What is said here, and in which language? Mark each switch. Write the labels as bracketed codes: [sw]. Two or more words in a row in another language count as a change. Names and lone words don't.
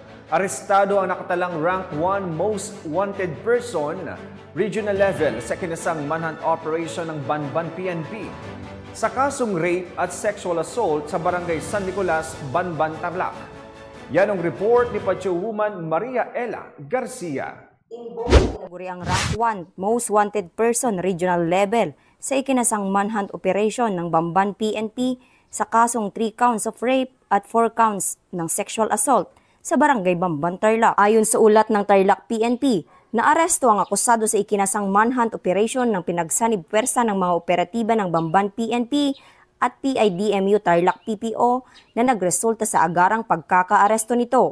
[tl] Arestado ang nakatalang rank 1 [en] most wanted person, regional level [tl] sa kinasang [en] manhunt operation [tl] ng Banban PNP sa kasong rape at [en] sexual assault [tl] sa barangay San Nicolas, Banban, Tarlac. Yan ang report ni Patrolwoman Maria Ella Garcia. Naguri ang rank 1 [en] most wanted person regional level [tl] sa ikinasang [en] manhunt operation [tl] ng Banban PNP sa kasong [en] 3 counts of rape [tl] at [en] 4 counts [tl] ng [en] sexual assault [tl] sa barangay Banban, Tarlac. Ayon sa ulat ng Tarlac PNP, naaresto ang akusado sa ikinasang [en] manhunt operation [tl] ng pinagsanib puwersa ng mga operatiba ng Banban PNP at PIDMU Tarlac PPO na nagresulta sa agarang pagkakaaresto nito.